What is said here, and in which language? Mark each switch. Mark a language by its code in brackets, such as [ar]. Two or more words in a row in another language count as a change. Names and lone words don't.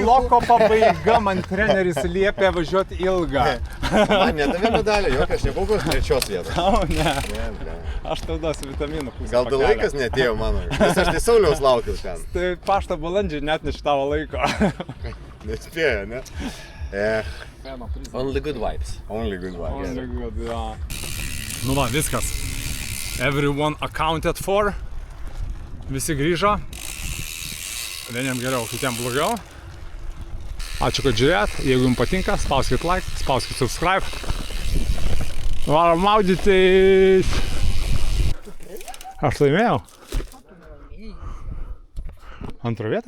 [lt] Bloko pabaiga, man treneris liepė važiuoti ilgą. Man nedavė medalio, jokio, aš nebuvau kokios 3 vietos. O, ne. Ne. Aš tau duosiu vitaminų. Gal dėl laikas netėjo mano, nes aš tai Sauliaus laukiau ten. Tai pašto balandžiai net neš tavo laiko. Nespėjo, ne? [en] Only good vibes. Only good one. [lt] Nu va, viskas. [en] Everyone accounted for. [lt] Visi grįžo. Vieniem geriau, kitiem blogiau. Ačiū, kad žiūrėt. Jeigu jums patinka, spauskit like, spauskit subscribe. Varom maudytis. Aš laimėjau. Antrą vietą?